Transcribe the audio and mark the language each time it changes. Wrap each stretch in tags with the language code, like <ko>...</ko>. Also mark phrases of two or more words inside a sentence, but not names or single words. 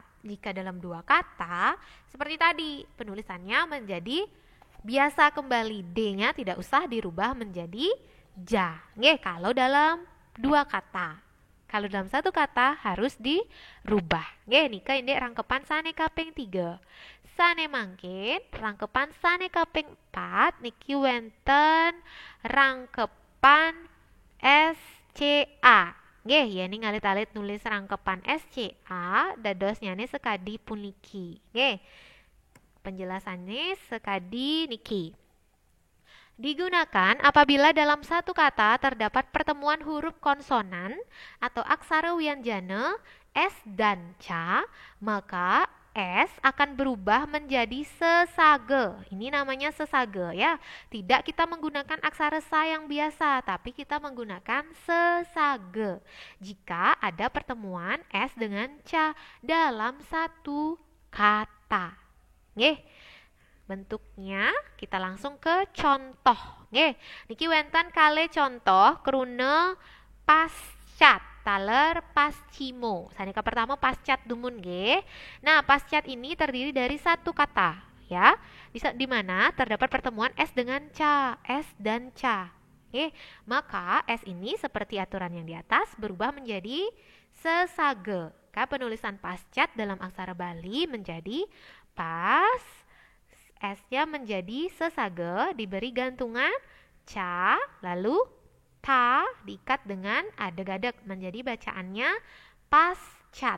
<id>Jika dalam dua kata, seperti tadi, penulisannya menjadi biasa kembali. D-nya tidak usah dirubah menjadi ja. Oke, kalau dalam dua kata. Kalau dalam satu kata harus dirubah.</id> <ban>Oke, nika ini rangkepan sane kaping 3. Sane mangkin rangkepan sane kaping 4 niki wenten rangkepan SCA. Nggih,</ban> <id>ya ini</id> <ban>ngalit-alit nulis rangkepan SCA dados nyane sekadi puniki. Nggih. Penjelasannya sekadi niki.</ban> <id>Digunakan apabila dalam satu kata terdapat pertemuan huruf konsonan atau aksara wianjana S dan ca, maka S akan berubah menjadi sesage. Ini namanya sesage ya. Tidak kita menggunakan aksara sa yang biasa, tapi kita menggunakan sesage. Jika ada pertemuan S dengan ca dalam satu kata. Nggih. Bentuknya kita langsung ke contoh.</id> <ban>Nggih, niki wenten kale contoh krune pascat taler pascimo. Sanika pertama pascat dumun nggih.</ban> <id>Nah, pascat ini terdiri dari satu kata ya. Di mana terdapat pertemuan S dengan ca, S dan ca. Oke, maka S ini seperti aturan yang di atas berubah menjadi sesage. Penulisan pascat dalam aksara Bali menjadi pas, S-nya menjadi sesage, diberi gantungan ca, lalu ta diikat dengan adeg-adeg menjadi bacaannya pascat.</id>